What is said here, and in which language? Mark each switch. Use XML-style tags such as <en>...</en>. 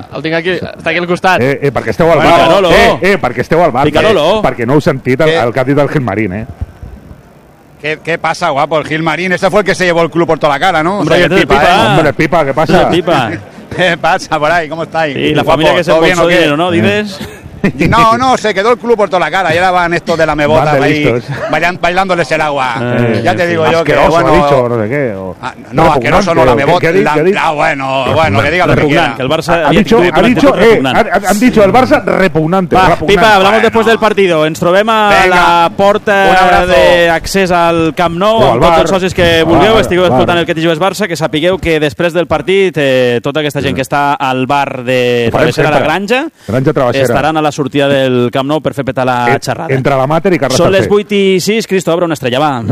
<ca>Sí, el tinc aquí, està aquí al costat. Perquè esteu al bar. Picarolo. Perquè esteu al bar. Picarolo. Perquè no heu sentit el que ha dit el Gilmarín,</ca> <es>¿Qué pasa, guapo? El Gilmarín, este fue el que se llevó el club por toda la cara, ¿no? Hombre, o sea, el Pipa, ¿eh? Hombre, Pipa, ¿qué pasa? Pipa. ¿Qué pasa por ahí? ¿Cómo estáis? Sí, la familia que se puso dinero, ¿qué? ¿No? ¿Dices? No, no, se quedó el club por toda la cara. Y ahora van estos de la mebota ahí bailándoles el agua. Ya te digo yo que, bueno... Asqueroso, ha dicho, no sé qué. No, asqueroso, no, la mebota. Bueno, bueno, que diga lo que quiera. Que el Barça... Han dicho el Barça repugnante. Pipa, hablamos después del partido.</es> <ca>Ens trobem a la porta d'accés al Camp Nou. Tots els socis que vulgueu, estigueu escoltant el Que t'hi jugues Barça, que sapigueu que després del partit tota aquesta gent que està al bar de Travessera la Granja estaran la sortida del Camp Nou per fer petar la xerrada. Entre la Mater i Carles Tafé. Són les 8 i 6, Cristo, obre una estrella, va.</ca>